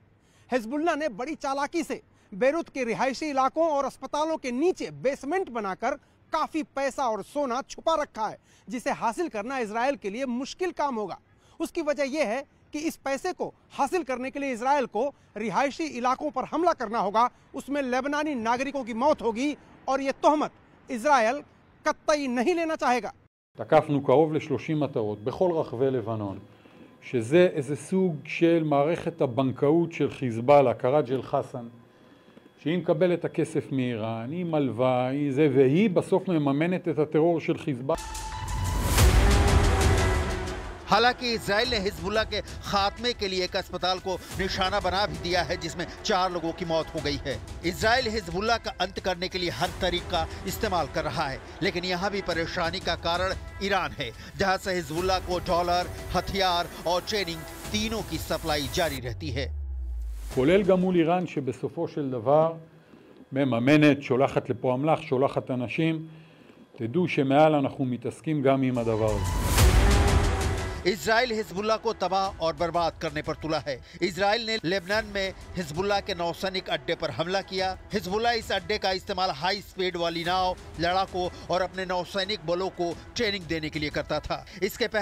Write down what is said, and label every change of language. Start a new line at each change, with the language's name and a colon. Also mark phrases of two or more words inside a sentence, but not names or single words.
Hindi: हिजबुल्लाह ने बड़ी चालाकी से बेरूत के रिहायशी इलाकों और अस्पतालों के नीचे बेसमेंट बनाकर काफी पैसा और सोना छुपा रखा है, जिसे हासिल करना इजराइल के लिए मुश्किल काम होगा। उसकी वजह यह है कि इस पैसे को हासिल करने के लिए इजराइल को रिहायशी इलाकों पर हमला करना होगा, उसमें लेबनानी नागरिकों की मौत होगी और यह तोहमत इजराइल कतई नहीं लेना चाहेगा।
Hebrew: תקפנו קרוב ל-30 מטרות בכל רחבי לבנון, שזה איזה סוג של מערכת הבנקאות של חיזבאללה, קראג' אל חסן, שהיא מקבלת את הכסף מאיראן, היא מלווה, היא זה, והיא בסוף מממנת את הטרור של חיזבאללה.
Hindi: हालांकि इजराइल ने हिजबुल्लाह के खात्मे के लिए एक अस्पताल को निशाना बना भी दिया है, जिसमें 4 लोगों की मौत हो गई है। इजराइल हिजबुल्लाह का अंत करने के लिए हर तरीका इस्तेमाल कर रहा है, लेकिन यहाँ भी परेशानी का कारण ईरान है, जहाँ से हिजबुल्लाह को डॉलर, हथियार और ट्रेनिंग तीनों की सप्लाई जारी रहती है।
Hebrew: כולל גם מול איראן שבסופו של דבר מממנת, שולחת לפה אמל"ח, שולחת אנשים. תדעו שמעל אנחנו מתעסקים גם עם הדבר הזה.
Hindi: इजराइल हिजबुल्लाह को तबाह और बर्बाद करने पर तुला है। इजराइल ने लेबनान में हिजबुल्लाह के नौसैनिक अड्डे पर हमला किया। हिजबुल्लाह इस अड्डे का इस्तेमाल
English: high speed
Hindi: वाली नाव, लड़ाकों और अपने नौसैनिक बलों को ट्रेनिंग देने के लिए करता था।